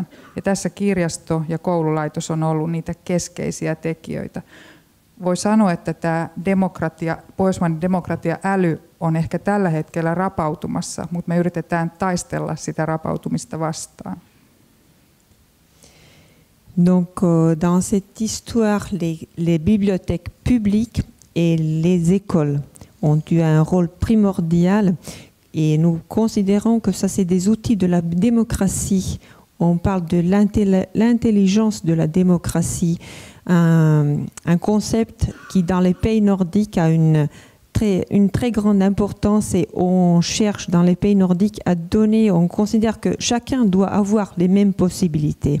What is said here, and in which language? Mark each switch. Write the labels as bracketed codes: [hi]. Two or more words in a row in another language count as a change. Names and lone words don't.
[fi] Ja tässä kirjasto ja koululaitos on ollut niitä keskeisiä tekijöitä. Voi sanoa, että tämä pohjoismainen demokratia-äly on ehkä tällä hetkellä rapautumassa, mutta me yritetään taistella sitä rapautumista vastaan. [fr] Donc, dans cette histoire, les bibliothèques publiques et les écoles ont eu un rôle primordial et nous considérons que ça, c'est des outils de la démocratie. On parle de l'intelligence de la démocratie, un concept qui, dans les pays nordiques, a une une très grande importance et on cherche dans les pays nordiques à donner, on considère que chacun doit avoir les mêmes possibilités.